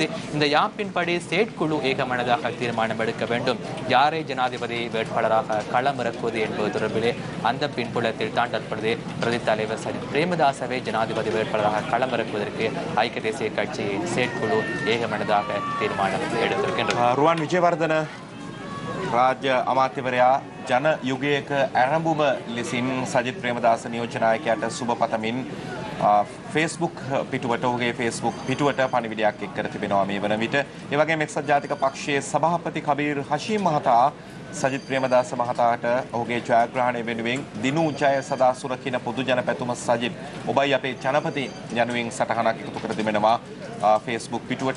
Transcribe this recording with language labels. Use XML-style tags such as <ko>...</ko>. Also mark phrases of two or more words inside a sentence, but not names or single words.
<ta>இந்த யாப்பின்படி செயற்குழு ஏகமனதாக தீர்மானம் எடுக்க வேண்டும். யாரை ஜனாதிபதி வேட்பாளராக களமிறக்குவது என்பது தொடர்பிலே அந்த பின்புலத்தில் தான் தற்பொழுது பிரதி தலைவர் சஜித் பிரேமதாசவை ஜனாதிபதி வேட்பாளராக களமிறக்குவதற்கு ஐக்கிய தேசிய கட்சியின் செயற்குழு ஏகமனதாக தீர்மானம் எடுத்திருக்கின்றது.</ta> <si>රුවන් විජේවර්ධන රාජ්‍ය අමාත්‍යවරයා ජන යුගයක ආරම්භම ලෙසින් සජිත් ප්‍රේමදාස නියෝජ්‍ය නායකයාට සුබ පතමින් Facebook පිටුවට ඔහුගේ Facebook පිටුවට පණිවිඩයක් එක් කර තිබෙනවා මේ වන විට. ඒ වගේම එක්සත් ජාතික පක්ෂයේ සභාපති කබීර් හෂීම් මහතා සජිත් ප්‍රේමදාස මහතාට ඔහුගේ ජයග්‍රහණය වෙනුවෙන් දිනු ජය සදා සුරකින්න පොදු ජන පැතුම සජිත් ඔබයි අපේ ජනපති යනුවෙන් සටහනක් එකතු කර තිබෙනවා Facebook පිටුවට.</si>